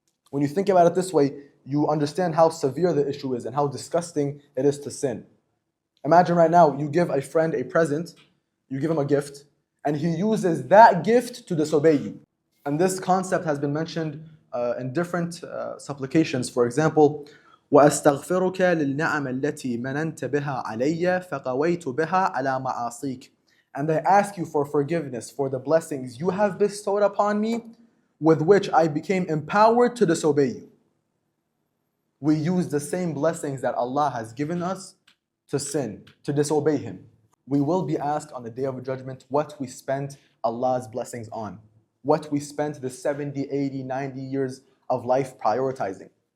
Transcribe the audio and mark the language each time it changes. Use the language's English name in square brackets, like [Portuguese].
[English] When you think about it this way, you understand how severe the issue is and how disgusting it is to sin. Imagine right now, you give a friend a present, you give him a gift, and he uses that gift to disobey you. And this concept has been mentioned in different supplications. For example, [Arabic] وَأَسْتَغْفِرُكَ لِلنَّعَمَ الَّتِي مَنَنْتَ بِهَا عَلَيَّ فَقَوَيْتُ بِهَا عَلَى مَعَاصِيكَ. [English] And I ask you for forgiveness for the blessings you have bestowed upon me, with which I became empowered to disobey you. We use the same blessings that Allah has given us to sin, to disobey Him. We will be asked on the Day of Judgment what we spent Allah's blessings on, what we spent the 70, 80, 90 years of life prioritizing.